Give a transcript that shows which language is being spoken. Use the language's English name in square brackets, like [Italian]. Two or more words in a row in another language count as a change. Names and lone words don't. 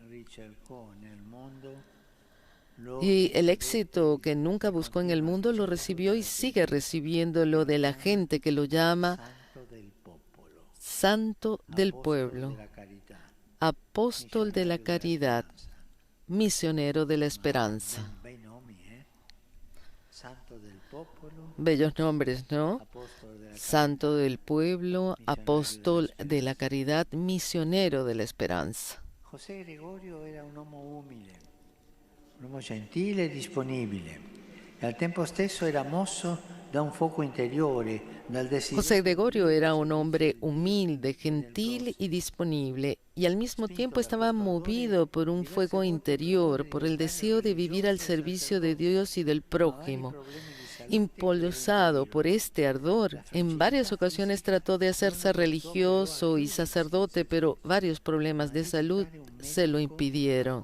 [Spanish] Y el éxito que nunca buscó en el mundo lo recibió y sigue recibiéndolo de la gente que lo llama Santo del Pueblo, Apóstol de la Caridad, Misionero de la Esperanza. Bellos nombres, ¿no? Santo del Pueblo, Apóstol de la Caridad, Misionero de la Esperanza. José Gregorio era un hombre humilde. [Italian] un uomo gentile e disponibile, e al tempo stesso era mosso da un fuoco interiore, dal [Spanish] José [Italian] desiderio [Spanish] Gregorio era un hombre humilde, gentil y disponible, y al mismo tiempo estaba movido por un fuego interior, por el deseo de vivir al servicio de Dios y del prójimo. Impulsado por este ardor, en varias ocasiones trató de hacerse religioso y sacerdote, pero varios problemas de salud se lo impidieron.